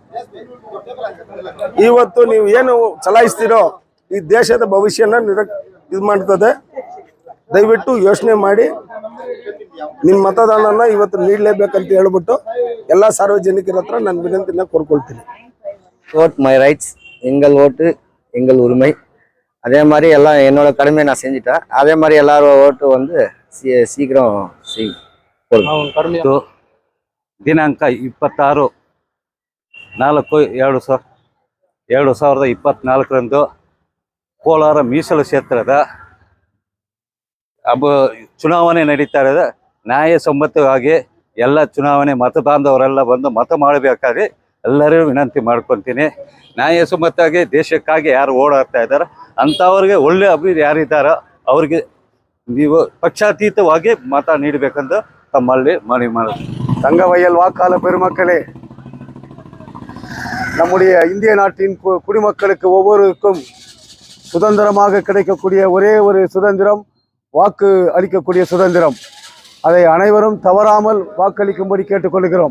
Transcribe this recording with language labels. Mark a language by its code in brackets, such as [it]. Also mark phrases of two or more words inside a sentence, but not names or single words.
[kn] ಇವತ್ತು ನೀವು ಏನು ಚಲಾಯಿಸ್ತೀರೋ ಈ ದೇಶದ ಭವಿಷ್ಯನ ಇದು ಮಾಡ್ತದೆ. ದಯವಿಟ್ಟು ಯೋಚನೆ ಮಾಡಿ ನಿಮ್ಮ ಮತದಾನನ ಇವತ್ತು ನೀಡಲೇಬೇಕಂತ ಹೇಳ್ಬಿಟ್ಟು ಎಲ್ಲ ಸಾರ್ವಜನಿಕರ ಹತ್ರ ನಾನು ವಿನಂತಿನ ಕೋರ್ಕೊಳ್ತೀನಿ. [en] vote my rights, [ta] எங்கள் ஓட்டு எங்கள் உரிமை. அதே மாதிரி எல்லாம் என்னோட கடமையை நான் செஞ்சுட்டேன். அதே மாதிரி எல்லாரும் ஓட்டு வந்து சீக்கிரம் [kn] ದಿನಾಂಕ 26/4/2024 ಕೋಲಾರ ಮೀಸಲು ಕ್ಷೇತ್ರದ ಚುನಾವಣೆ ನಡೀತಾ ಇರೋದು. ನ್ಯಾಯಸಮ್ಮತವಾಗಿ ಎಲ್ಲ ಚುನಾವಣೆ ಮತದಾನದವರೆಲ್ಲ ಬಂದು ಮತ ಮಾಡಬೇಕಾದ್ರೆ ಎಲ್ಲರಿಗೂ ವಿನಂತಿ ಮಾಡ್ಕೊತೀನಿ. ನ್ಯಾಯಸಮ್ಮತವಾಗಿ ದೇಶಕ್ಕಾಗಿ ಯಾರು ಓಡಾಡ್ತಾ ಇದ್ದಾರೆ ಅಂಥವ್ರಿಗೆ ಒಳ್ಳೆ ಅಭಿವೃದ್ಧಿ ಯಾರಿದ್ದಾರೋ ಅವ್ರಿಗೆ ನೀವು ಪಕ್ಷಾತೀತವಾಗಿ ಮತ ನೀಡಬೇಕಂತ தம்மல்லி மணி [ta] தங்க வயல் வாக்காள பெருமக்களே, நம்முடைய இந்திய நாட்டின் குடிமக்களுக்கு ஒவ்வொருவருக்கும் சுதந்திரமாக கிடைக்கக்கூடிய ஒரே ஒரு சுதந்திரம் வாக்கு அளிக்கக்கூடிய சுதந்திரம். அதை அனைவரும் தவறாமல் வாக்களிக்கும்படி கேட்டுக்கொள்கிறோம்.